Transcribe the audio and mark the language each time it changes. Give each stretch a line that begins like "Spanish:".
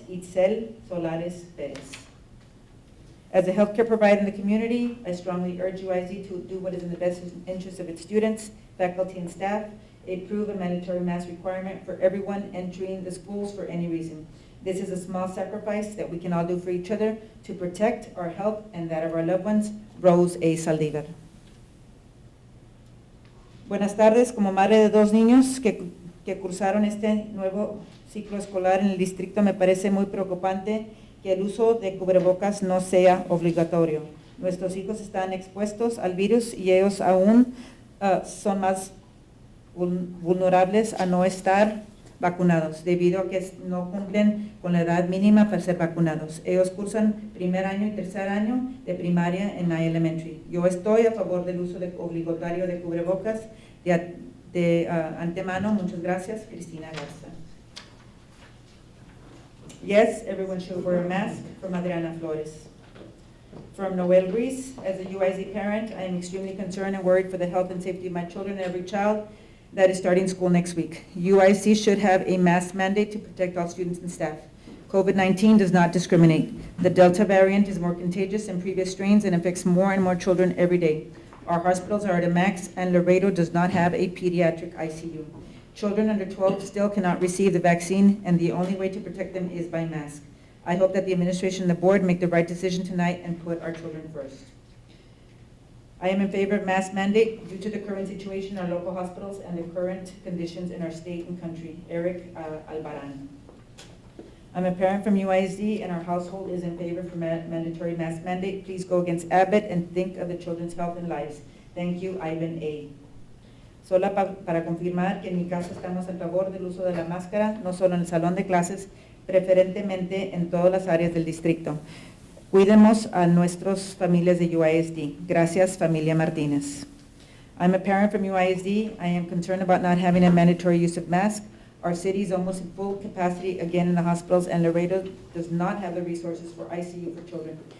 English: Itzel Solares Perez. As a healthcare provider in the community, I strongly urge UISD to do what is in the best interest of its students, faculty, and staff. Approve a mandatory mask requirement for everyone entering the schools for any reason. This is a small sacrifice that we can all do for each other to protect our health and that of our loved ones. Rose A. Saldívar.
Spanish: Buenas tardes. Como madre de dos niños que cursaron este nuevo ciclo escolar en el distrito, me parece muy preocupante que el uso de cubrebocas no sea obligatorio. Nuestros hijos están expuestos al virus y ellos aún son más vulnerables a no estar vacunados, debido a que no cumplen con la edad mínima para ser vacunados. Ellos cursan primer año y tercer año de primaria en la elementary. Yo estoy a favor del uso obligatorio de cubrebocas de antemano. Muchas gracias, Cristina Garza.
English: Yes, everyone should wear a mask. From Adriana Flores. From Noel Reese, as a UIZ parent, I am extremely concerned and worried for the health and safety of my children and every child that is starting school next week. UIC should have a mask mandate to protect all students and staff. COVID-19 does not discriminate. The Delta variant is more contagious than previous strains and affects more and more children every day. Our hospitals are at a max, and Laredo does not have a pediatric ICU. Children under 12 still cannot receive the vaccine, and the only way to protect them is by mask. I hope that the administration and the board make the right decision tonight and put our children first. I am in favor of mask mandate due to the current situation in our local hospitals and the current conditions in our state and country. Eric Albaran. I'm a parent from UISD, and our household is in favor for mandatory mask mandate. Please go against Abbott and think of the children's health and lives. Thank you, Ivan A.
Spanish: Solo para confirmar que en mi caso estamos a favor del uso de la máscara, no solo en el salón de clases, preferentemente en todas las áreas del distrito. Cuidemos a nuestras familias de UISD. Gracias, familia Martínez.
English: I'm a parent from UISD. I am concerned about not having a mandatory use of masks. Our city is almost in full capacity again in the hospitals, and Laredo does not have the resources for ICU for children.